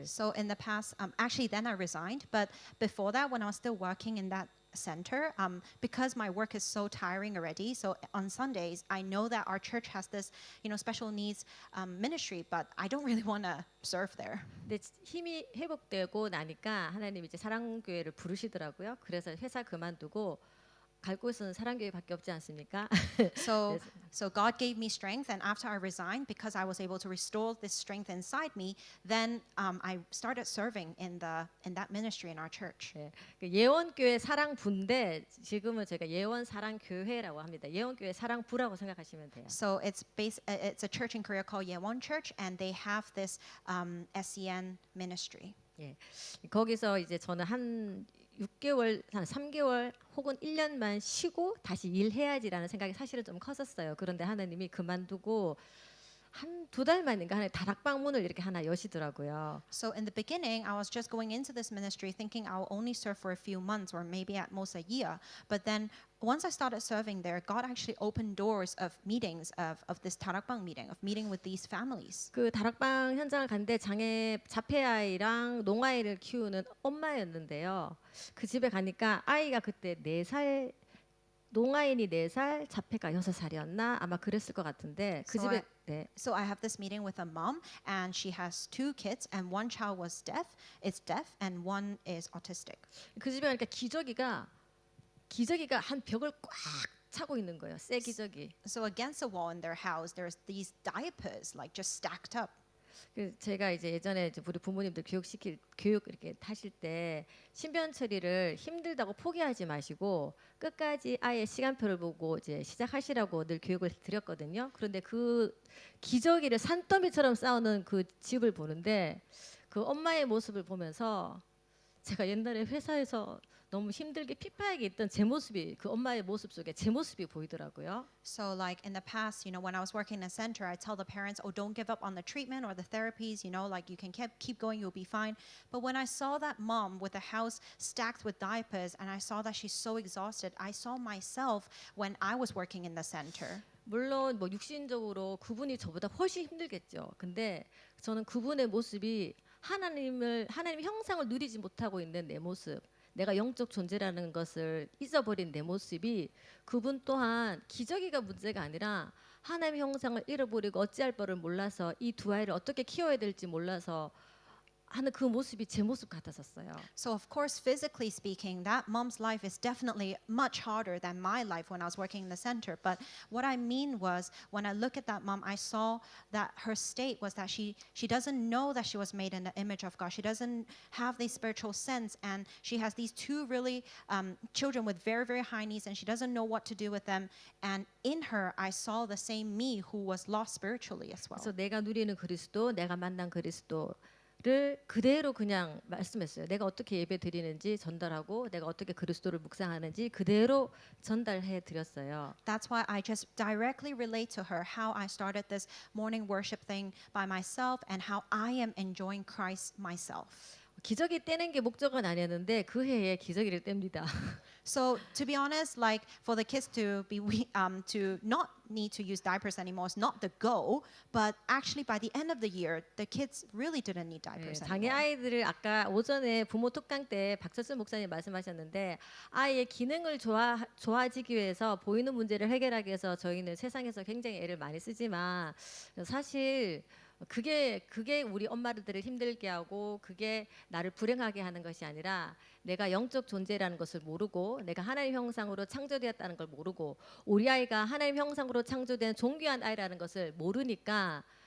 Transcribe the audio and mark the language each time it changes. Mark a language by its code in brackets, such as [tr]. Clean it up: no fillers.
[en] So in the past, actually then I resigned, but before that, when I was still working in that center, because my work is so tiring already, so on Sundays I know that our church has this, special needs ministry, but I don't really want to serve there. [ko] 근데 힘이 회복되고 나니까 하나님이 이제 사랑교회를 부르시더라고요. 그래서 회사 그만두고 갈 곳은 사랑교회밖에 없지 않습니까? [en] So, Yes. so God gave me strength, and after I resigned, because I was able to restore this strength inside me, then I started serving in that ministry in our church. [ko] 예, 그 예원교회 사랑부인데 지금은 저희가 예원 사랑교회라고 합니다. 예원교회 사랑부라고 생각하시면 돼요. [en] So it's a church in Korea called Yewon Church, and they have this SEN ministry. [ko] 예, 거기서 이제 저는 한 6개월, 한 3개월 혹은 1년만 쉬고 다시 일해야지라는 생각이 사실은 좀 컸었어요. 그런데 하나님이 그만두고 한 2달 만인가 하나 다락방 문을 이렇게 하나 여시더라고요. [en] So in the beginning, I was just going into this ministry thinking I'll only serve for a few months or maybe at most a year. But then once I started serving there, God actually opened doors of meetings of this 다락방 meeting, of meeting with these families. [ko] 그 다락방 현장을 갔는데 자폐아이랑 농아이를 키우는 엄마였는데요. 그 집에 가니까 아이가 그때 4살, 농아인이 4살, 자폐가 6살이었나 아마 그랬을 것 같은데 그 [en] So [ko] 집에 네. [en] So I have this meeting with a mom, and she has 2 kids, and one child was deaf, and one is autistic. [ko] 그 집에 가니까 기저귀가 한 벽을 꽉 차고 있는 거예요. 새 기저귀. [en] So against the wall in their house, there's these diapers like just stacked up. [ko] 그 제가 이제 예전에 이제 우리 부모님들 교육 이렇게 하실 때 신변 처리를 힘들다고 포기하지 마시고 끝까지 아이의 시간표를 보고 이제 시작하시라고 늘 교육을 드렸거든요. 그런데 그 기저귀를 산더미처럼 쌓아놓은 그 집을 보는데 그 엄마의 모습을 보면서 제가 옛날에 회사에서 너무 힘들게 피폐하게 있던 제 모습이 그 엄마의 모습 속에 제 모습이 보이더라고요. [en] So like in the past, when I was working in a center, I tell the parents, "Oh, don't give up on the treatment or the therapies. Like you can keep going, you'll be fine." But when I saw that mom with a house stacked with diapers, and I saw that she's so exhausted, I saw myself when I was working in the center. [ko] 물론 뭐 육신적으로 그분이 저보다 훨씬 힘들겠죠. 근데 저는 그분의 모습이 하나님 형상을 누리지 못하고 있는 내 모습, 내가 영적 존재라는 것을 잊어버린 내 모습이 그분 또한 기저귀가 문제가 아니라 하나님의 형상을 잃어버리고 어찌할 바를 몰라서 이 2 아이를 어떻게 키워야 될지 몰라서 하는 그 모습이 제 모습 같았었어요. [en] So of course, physically speaking, that mom's life is definitely much harder than my life when I was working in the center. But what I mean was, when I look at that mom, I saw that her state was that she doesn't know that she was made in the image of God. She doesn't have the spiritual sense, and she has these 2 really children with very, very high needs, and she doesn't know what to do with them. And in her, I saw the same me who was lost spiritually as well. [ko] 그래서 내가 누리는 그리스도, 내가 만난 그리스도를 그대로 그냥 말씀했어요. 내가 어떻게 예배 드리는지 전달하고 내가 어떻게 그리스도를 묵상하는지 그대로 전달해 드렸어요. [en] That's why I just directly relate to her how I started this morning worship thing by myself and how I am enjoying Christ myself. [ko] 기저귀 떼는 게 목적은 아니었는데 그 해에 기저귀를 뗍니다. [en] So to be honest, like for the kids to not need to use diapers anymore is not the goal, but actually by the end of the year, the kids really didn't need diapers [ko] 장애 [en] anymore. [ko] 아이들을 아까 오전에 부모 특강 때 박철순 목사님 말씀하셨는데 아이의 기능을 좋아지기 위해서 보이는 문제를 해결하기 위해서 저희는 세상에서 굉장히 애를 많이 쓰지만 사실 그게 우리 엄마들을 힘들게 하고 그게 나를 불행하게 하는 것이 아니라 내가 영적 존재라는 것을 모르고 내가 하나님 형상으로 창조되었다는 걸 모르고 우리 아이가 하나님 형상으로 창조된 존귀한 아이라는 것을 모르니까